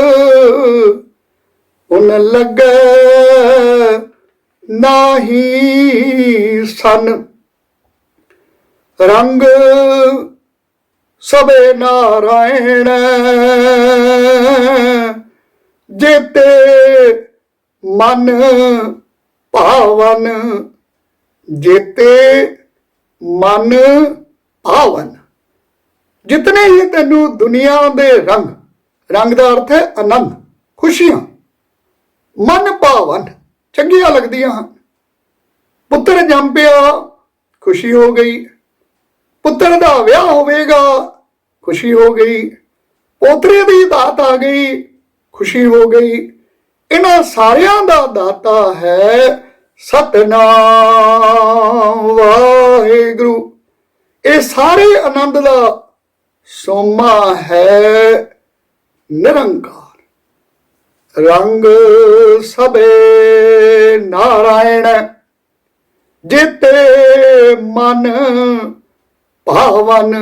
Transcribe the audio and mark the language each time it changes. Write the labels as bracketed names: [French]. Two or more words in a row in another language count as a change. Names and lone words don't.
[Punjabi] ਉਨ ਲਗੇ ਨਾਹੀ ਸਨ ਰੰਗ ਸਭੇ ਨਾਰਾਇਣ। ਜੇਤੇ ਮਨ ਭਾਵਨ, ਜੇਤੇ ਮਨ ਭਾਵਨ। ਜਿਤਨੇ ਹੀ ਤੈਨੂੰ ਦੁਨੀਆ ਦੇ ਰੰਗ, ਰੰਗ ਕਾ ਅਰਥ ਹੈ ਆਨੰਦ, ਖੁਸ਼ੀਆਂ, ਮਨ ਭਾਵਨ ਚੰਗੀਆਂ ਲਗਦੀਆਂ ਹੈਂ। ਪੁੱਤਰ ਜੰਮ ਪਿਆ, ਖੁਸ਼ੀ ਹੋ ਗਈ। ਪੁੱਤਰ ਦਾ ਵਿਆਹ ਹੋਵੇਗਾ, ਖੁਸ਼ੀ ਹੋ ਗਈ। ਪੋਤਰੇ ਦੀ ਦਾਤ ਆ ਗਈ, ਖੁਸ਼ੀ ਹੋ ਗਈ। ਇਨ੍ਹਾਂ ਸਾਰੀਆਂ ਦਾ ਦਾਤਾ ਹੈ ਸਤਿਨਾਮ ਵਾਹਿਗੁਰੂ। ਯੇ ਸਾਰੇ ਆਨੰਦ ਦਾ ਸੋਮਾ ਹੈ ਨਿਰੰਕਾਰ। ਰੰਗ ਸਭੇ ਨਾਰਾਇਣ, ਜੇਤੇ ਮਨ ਭਾਵਨ।